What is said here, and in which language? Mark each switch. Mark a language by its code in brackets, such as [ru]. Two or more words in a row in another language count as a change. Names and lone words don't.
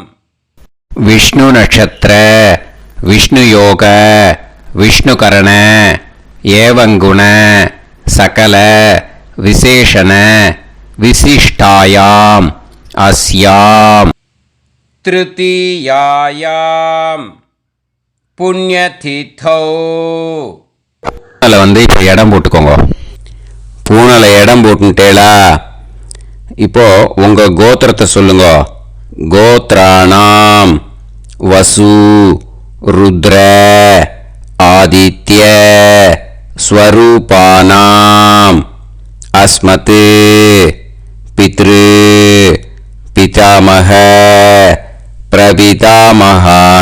[sa] विष्णु नक्षत्र विष्णु योग विष्णुकरण एवं गुण सकल विशेषण विशिष्टायां अस्यां तृतीयायां पुण्यतिथौ [ta] வந்து இப்போ இடம் போட்டுக்கோங்க. பூனல இடம் போட்டுட்டேளா? இப்போ உங்க கோத்திரத்தை சொல்லுங்க. [sa] गोत्राणां वसु रुद्र आदित्य स्वरूपाणाम् अस्मत् पितृ पितामह प्रपितामहानाम्.